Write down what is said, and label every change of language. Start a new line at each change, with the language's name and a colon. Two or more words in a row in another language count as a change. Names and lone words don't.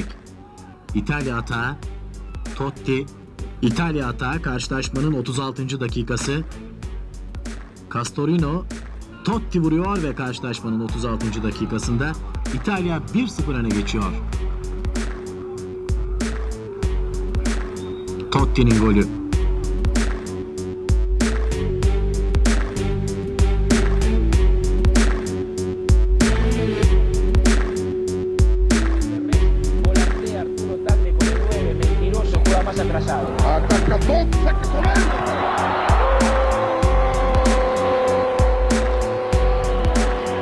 Turkish: İtalya atağı, Totti, İtalya atağı karşılaşmanın 36. dakikası. Castorino, Totti vuruyor ve karşılaşmanın 36. dakikasında İtalya 1-0 öne geçiyor. Totti'nin golü.
Italian: Attacca Totti con él.